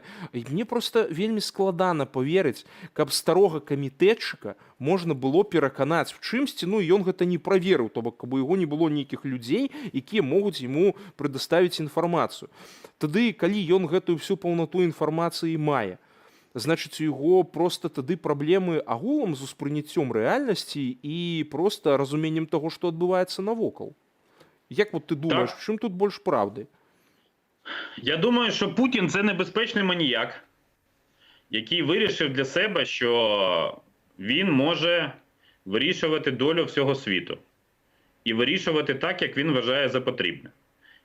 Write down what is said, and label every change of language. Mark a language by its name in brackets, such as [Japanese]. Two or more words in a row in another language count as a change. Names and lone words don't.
[Belarusian] І мне проста вельмі складана паверыць, каб старога камітэтчыка можна было пераканаць в чымсьці, ну і ён гэта не праверыў, то бок каб у яго не было нейкіх людзей, якія могуць яму прадаставіць інфармацыю. Тады, калі ён гэтую всю паўнату інфармацыі мае, значыць, у яго проста тады праблемы агулам з успрыняццём рэальнасці і проста разуменнем таго, што адбываецца навокал. [Ukrainian] Як вот ти думаєш, в чим тут більш правди? Я думаю, що Путін – це небезпечний маніяк, який вирішив для себе, що він може вирішувати долю всього світу. І вирішувати так, як він вважає за потрібне.